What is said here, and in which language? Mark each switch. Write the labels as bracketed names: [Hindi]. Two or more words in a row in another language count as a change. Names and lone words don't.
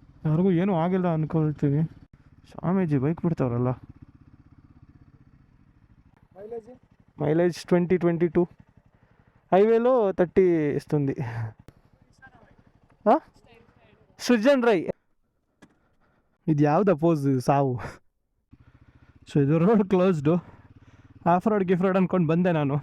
[Kannada] ಯಾರಿಗೂ ಏನೂ ಆಗಿಲ್ಲ ಅನ್ಕೊಳ್ತೀವಿ. ಸ್ವಾಮೀಜಿ ಬೈಕ್ ಬಿಡ್ತಾವ್ರಲ್ಲ. [Telugu] మైలేజ్ 20-22, హైవేలో 30 ఇస్తుంది. సృజన్ రై. [Kannada] ఇది ಯಾವ್ದು ಅಪೋಸ್ ಸಾವು. ಸೊ ಇದು [English] road closed. off road [Kannada] ಗಿಫ್ ರೋಡ್ ಅಂದ್ಕೊಂಡು ಬಂದೆ ನಾನು.